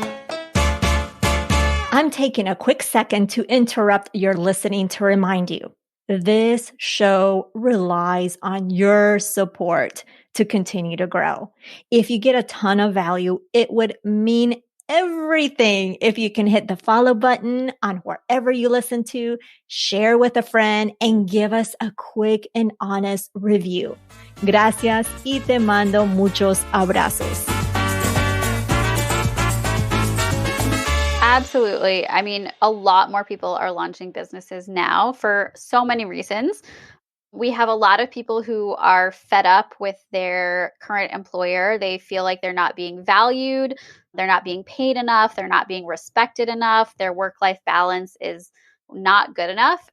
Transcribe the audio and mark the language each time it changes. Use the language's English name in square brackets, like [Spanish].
[English] I'm taking a quick second to interrupt your listening to remind you this show relies on your support to continue to grow. If you get a ton of value, it would mean everything if you can hit the follow button on wherever you listen to, share with a friend, and give us a quick and honest review. [Spanish] Gracias y te mando muchos abrazos. [English] Absolutely. I mean, a lot more people are launching businesses now for so many reasons. We have a lot of people who are fed up with their current employer. They feel like they're not being valued, they're not being paid enough, they're not being respected enough, their work life balance is not good enough.